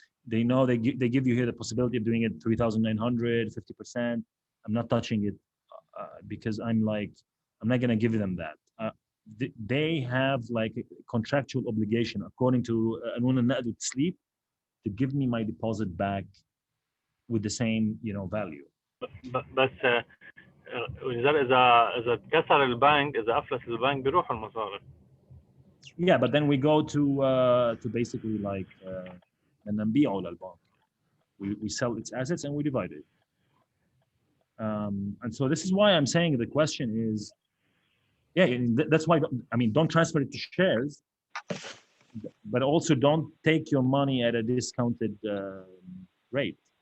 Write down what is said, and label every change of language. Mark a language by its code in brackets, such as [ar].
[en] They know they give you here the possibility of doing it 3,900, 50%. I'm not touching it because I'm not going to give them that. They have like a contractual obligation according to قانون النقد والتسليف to give me my deposit back with the same, you know, value. [ar] بس اذا اتكسر البنك، اذا افلس البنك بيروح المصاري. [en] Yeah, but then we go to basically like [ar] نبيعه للبنك. [en] We sell its assets and we divide it. And so this is why I'm saying the question is, yeah, that's why, I mean, don't transfer it to shares, but also don't take your money at a discounted rate.